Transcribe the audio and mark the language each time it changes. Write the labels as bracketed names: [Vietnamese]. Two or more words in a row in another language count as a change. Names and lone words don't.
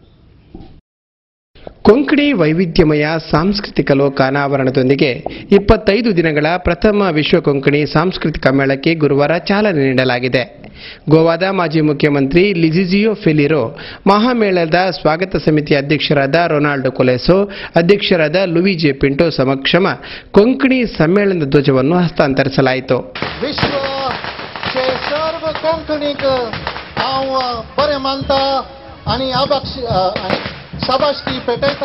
[Kannada] ಕೊಂಕಣಿ ವೈವಿಧ್ಯಮಯ ಸಾಂಸ್ಕೃತಿಕ ಲೋಕ ಅನಾವರಣದೊಂದಿಗೆ 25 ದಿನಗಳ ಪ್ರಥಮ ವಿಶ್ವ ಕೊಂಕಣಿ ಸಾಂಸ್ಕೃತಿಕ ಮೇಳಕ್ಕೆ ಗುರುವಾರ ಚಾಲನೆ ನೀಡಲಾಗಿದೆ. ಗೋವಾದ ಮಾಜಿ ಮುಖ್ಯಮಂತ್ರಿ ಲಿಜಿಜಿಯೋ ಫೆಲಿರೋ, ಮಹಾಮೇಳದ ಸ್ವಾಗತ ಸಮಿತಿ ಅಧ್ಯಕ್ಷರಾದ ರೊನಾಲ್ಡೋ ಕೊಲೆಸೋ, ಅಧ್ಯಕ್ಷರಾದ ಲುಯಿಜಿ ಪಿಂಟೋ ಸಮಕ್ಷಮ ಕೊಂಕಣಿ ಸಮ್ಮೇಳನದ ಧ್ವಜವನ್ನು ಹಸ್ತಾಂತರಿಸಲಾಯಿತು. [Konkani] विश्वचे सर्व कोंकणीक हांव बरें मानता आनी शाबासकी पेटयता.